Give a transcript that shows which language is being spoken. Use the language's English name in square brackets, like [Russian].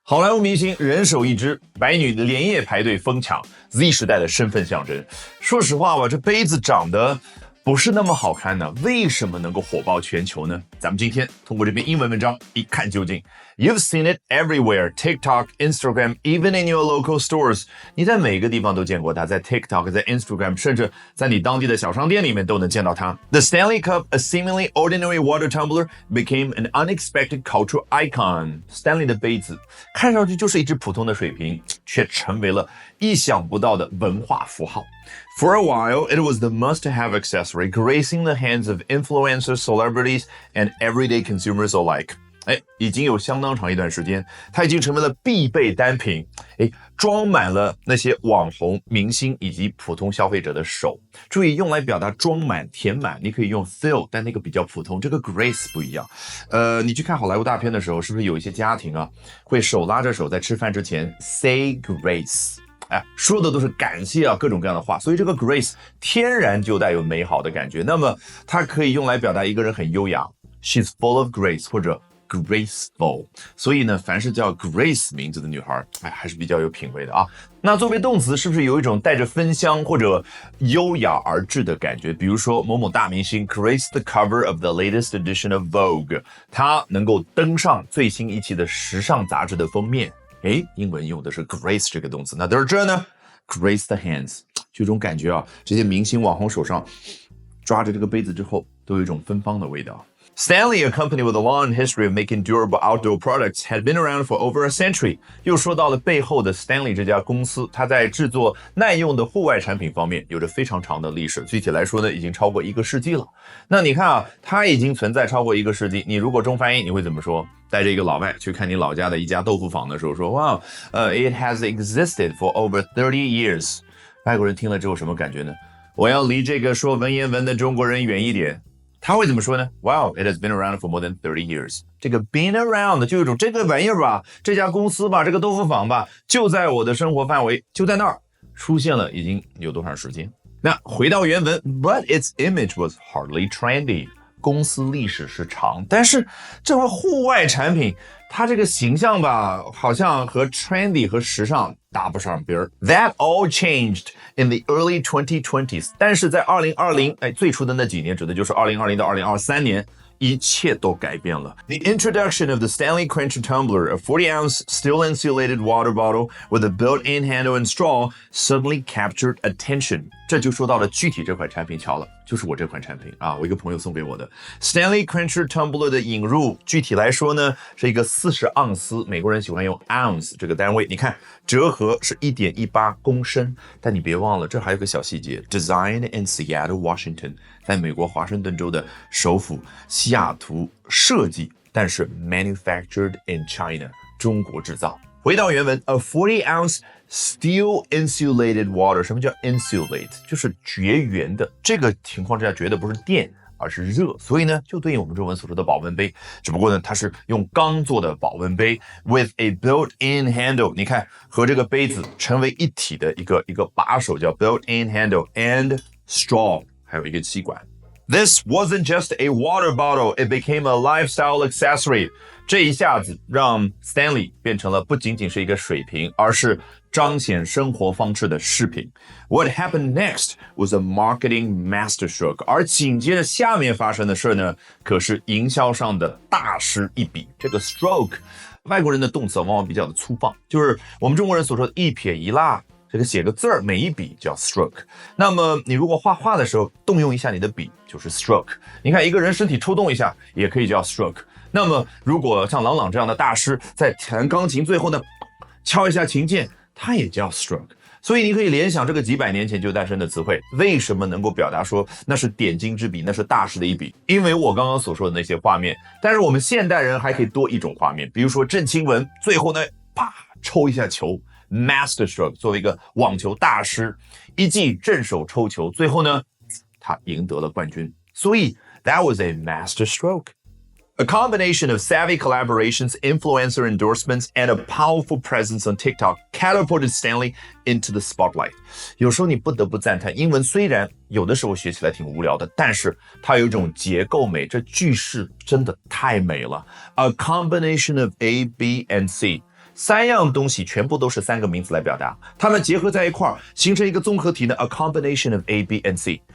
[Chinese] 好莱坞明星人手一只，白女连夜排队疯抢 Z 时代的身份象征。说实话吧，这杯子长得不是那么好看呢，为什么能够火爆全球呢？咱们今天通过这篇英文文章一看究竟。 [English] You've seen it everywhere, TikTok, Instagram, even in your local stores. [Chinese] 你在每个地方都见过它，在 TikTok, 在 Instagram, 甚至在你当地的小商店里面都能见到它。 [English] The Stanley Cup, a seemingly ordinary water tumbler, became an unexpected cultural icon. [Chinese] Stanley 的杯子看上去就是一只普通的水瓶，却成为了意想不到的文化符号。 [English] For a while, it was the must-have accessory, gracing the hands of influencers, celebrities, and everyday consumers alike. [Chinese] 已经有相当长一段时间，它已经成为了必备单品。装满了那些网红、明星以及普通消费者的手。注意，用来表达装满、填满，你可以用 fill， 但那个比较普通。这个 grace 不一样。你去看好莱坞大片的时候，是不是有一些家庭啊，会手拉着手在吃饭之前 [English] say grace？ [Chinese] 说的都是感谢啊，各种各样的话，所以这个 grace 天然就带有美好的感觉。那么它可以用来表达一个人很优雅 ， [English] she's full of grace， [Chinese] 或者graceful， 所以呢，凡是叫 Grace 名字的女孩，还是比较有品味的啊。那作为动词，是不是有一种带着芬香或者优雅而至的感觉？比如说某某大明星 [English] grace the cover of the latest edition of Vogue， [Chinese] 她能够登上最新一期的时尚杂志的封面。英文用的是 grace 这个动词。那在这呢 ， [English] grace the hands， [Chinese] 就这种感觉啊，这些明星网红手上抓着这个杯子之后，都有一种芬芳的味道。 [English] Stanley, a company with a long history of making durable outdoor products, had been around for over a century. [Chinese] 又说到了背后的 Stanley 这家公司，它在制作耐用的户外产品方面有着非常长的历史。具体来说呢，已经超过1个世纪了。那你看啊，它已经存在超过1个世纪。你如果中翻译，你会怎么说？带着一个老外去看你老家的一家豆腐坊的时候，说 [English] Wow, it has existed for over 30 years. [Chinese] 外国人听了之后什么感觉呢？我要离这个说文言文的中国人远一点。他会怎么说呢？ [English] Wow, it has been around for more than 30 years. [Chinese] 这个 been around 就有一种这个玩意儿吧，这家公司吧，这个豆腐坊吧，就在我的生活范围，就在那儿出现了，已经有多长时间？那回到原文 [English] ，But its image was hardly trendy. [Chinese] 公司历史是长，但是这块户外产品，它这个形象吧，好像和 trendy 和时尚搭不上边儿。 [English] That all changed in the early 2020s. [Chinese] 但是在2020，最初的那几年，指的就是2020到2023年。一切都改变了。 [English] The introduction of the Stanley Quencher Tumbler, a 40-ounce steel-insulated water bottle with a built-in handle and straw, suddenly captured attention. [Chinese] 这就说到了具体这款产品，巧了，就是我这款产品啊，我一个朋友送给我的 Stanley Quencher Tumbler 的引入，具体来说呢，是一个40盎司，美国人喜欢用 ounce 这个单位。你看，折合是 1.18 公升，但你别忘了，这还有个小细节 ， [English] Designed in Seattle, Washington， [Chinese] 在美国华盛顿州的首府西雅图设计，但是 [English] manufactured in China， [Chinese] 中国制造。回到原文 ， [English] a 40-ounce steel insulated water， [Chinese] 什么叫 insulate？就是绝缘的。这个情况之下，绝的不是电，而是热，所以呢，就对应我们中文所说的保温杯。只不过呢，它是用钢做的保温杯 ， [English] with a built-in handle。 [Chinese] 你看，和这个杯子成为一体的一个把手叫 [English] built-in handle and straw， [Chinese] 还有一个吸管。 [English] This wasn't just a water bottle, it became a lifestyle accessory. [Chinese] 这一下子让 Stanley 变成了不仅仅是一个水瓶，而是彰显生活方式的饰品。 [English] What happened next was a marketing masterstroke. [Chinese] 而紧接着下面发生的事呢，可是营销上的大师一笔。这个 stroke， 外国人的动词往往比较的粗放，就是我们中国人所说的一撇一捺。这个写个字儿，每一笔叫 stroke。那么你如果画画的时候动用一下你的笔，就是 stroke。你看一个人身体抽动一下，也可以叫 stroke。那么如果像郎朗这样的大师在弹钢琴，最后呢敲一下琴键，他也叫 stroke。所以你可以联想这个几百年前就诞生的词汇，为什么能够表达说那是点睛之笔，那是大师的一笔？因为我刚刚所说的那些画面。但是我们现代人还可以多一种画面，比如说郑钦文最后呢啪抽一下球。 Masterstroke 作为一个网球大师，一记正手抽球，最后呢，他赢得了冠军。 [English] 所以 that was a masterstroke. A combination of savvy collaborations, influencer endorsements, and a powerful presence on TikTok catapulted Stanley into the spotlight. [Chinese] 有时候你不得不赞叹，英文虽然有的时候学起来挺无聊的，但是它有一种结构美，这句式真的太美了。 [English] A combination of A, B, and C. [Chinese] 3样东西全部都是3个名词来表达，它们结合在一块儿，形成一个综合体呢 ， [English] a combination of A, B and C。